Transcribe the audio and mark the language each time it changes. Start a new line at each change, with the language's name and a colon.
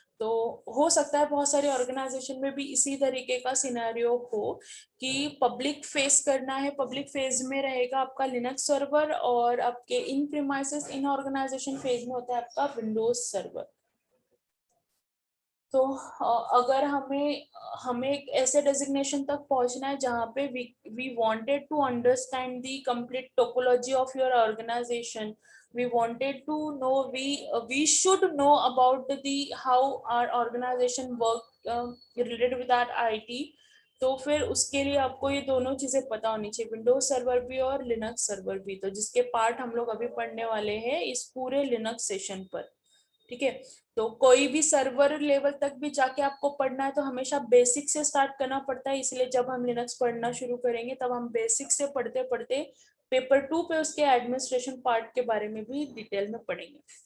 Hindi: तो हो सकता है बहुत सारे ऑर्गेनाइजेशन में भी इसी तरीके का सिनेरियो हो कि पब्लिक फेस करना है, पब्लिक फेज में रहेगा आपका लिनक्स सर्वर, और आपके इन प्रीमाइसेस इन ऑर्गेनाइजेशन फेज में होता है आपका विंडोज सर्वर। तो अगर हमें एक ऐसे डेजिग्नेशन तक पहुंचना है जहाँ पे
English: We wanted to understand the complete topology of your organisation, we wanted to know, we should know about the how our organization work related with our IT.
Hindi: तो फिर उसके लिए आपको ये दोनों चीजें पता होनी चाहिए, विंडोज सर्वर भी और लिनक्स सर्वर भी, तो जिसके पार्ट हम लोग अभी पढ़ने वाले हैं इस पूरे लिनक्स सेशन पर। ठीक है, तो कोई भी सर्वर लेवल तक भी जाके आपको पढ़ना है तो हमेशा बेसिक से स्टार्ट करना पड़ता है, इसलिए जब हम लिनक्स पढ़ना शुरू करेंगे तब हम बेसिक से पढ़ते पढ़ते पेपर 2 पे उसके एडमिनिस्ट्रेशन पार्ट के बारे में भी डिटेल में पढ़ेंगे।